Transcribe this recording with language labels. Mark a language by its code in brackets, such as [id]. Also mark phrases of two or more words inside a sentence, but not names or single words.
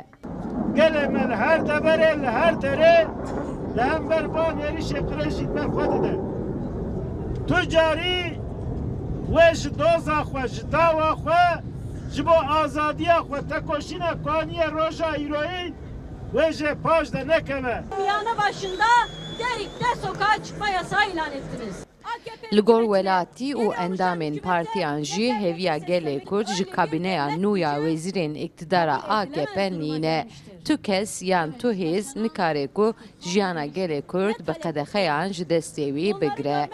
[ku] Gelê me li her deverê li her derê li hember van êrişê qirêjî me xwe dide. Tu carî wê ji doza xwe ji dawa xwe ji bo azadiya xwe tekoşîna kaniyê roja îroyî wê jê paş de nekeve. [tr] Yanı başında Derik'te sokağa çıkma yasağı ilan ettiniz. [ku] Li gor welatî û endamên partiyan jî heviya gelê Kurd ji kabîneya nû ya wezîrên îktidara AKP nîne. Tu kes yan tu hêz nikare ku jiyana gelê Kurd bi qedexeyan ji destê wî bigire.